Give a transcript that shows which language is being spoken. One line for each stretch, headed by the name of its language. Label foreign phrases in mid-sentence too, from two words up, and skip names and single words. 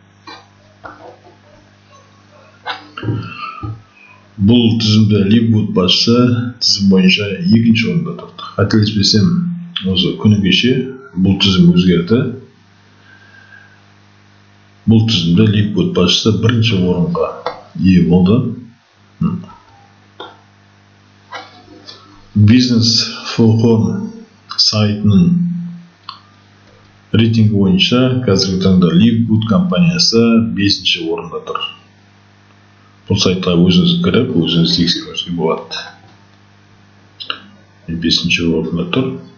Kazakh: Бұл тізімде Liquid басшысы тізім бойынша екінші орында тұрды. Қателеспесем, осы күні кеше бұл тізім өзгерді. Бұл тізімде Liquid басшысы бірінші орынға ие болды. Business for Home сайтының рейтингі бойынша қазіргі таңда Liquid компаниясы 5-ші орында тұр. Бұл сайтқа өзіңіз кіріп, өзіңіз тексеруіңізге болады. 5-ші орында тұр.